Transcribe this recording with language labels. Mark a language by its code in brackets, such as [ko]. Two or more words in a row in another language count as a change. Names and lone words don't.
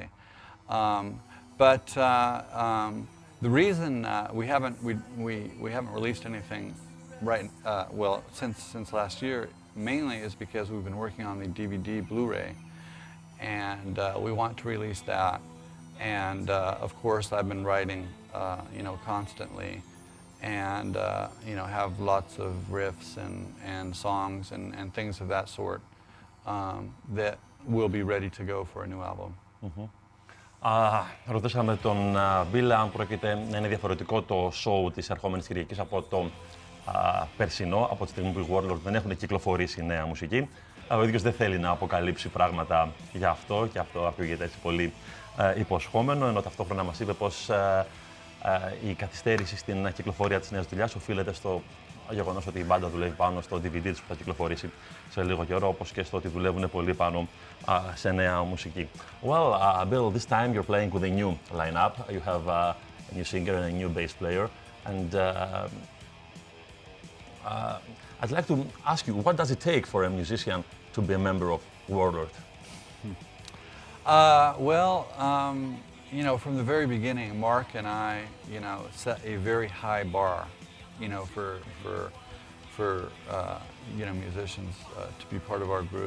[en] But the reason we haven't released anything since last year mainly is because we've been working on the DVD Blu-ray, and we want to release that. And of course, I've been writing, constantly, and have lots of riffs and songs and things of that sort that will be ready to go for a new album. [el] Ρωτήσαμε τον Bill αν πρόκειται να είναι διαφορετικό το show της ερχόμενης Κυριακής από το περσινό, από τη στιγμή που οι Warlord δεν έχουν κυκλοφορήσει νέα μουσική. Ο ίδιος δεν θέλει να αποκαλύψει πράγματα για αυτό και αυτό ακούγεται έτσι πολύ υποσχόμενο, ενώ ταυτόχρονα μας είπε πως η καθυστέρηση στην κυκλοφορία της νέας δουλειάς οφείλεται στο γεγονός ότι η μπάντα δουλεύει πάνω στο DVD της που θα κυκλοφορήσει σε λίγο καιρό, όπως και στο ότι δουλεύουν πολύ πάνω σε νέα μουσική. [en] Well, Bill, this time you're playing with a new lineup. You have a new singer and a new bass player, and I'd like to ask you, what does it take for a musician to be a member of Warlord? From the very beginning, Mark and I, set a very high bar, for musicians to be part of our group.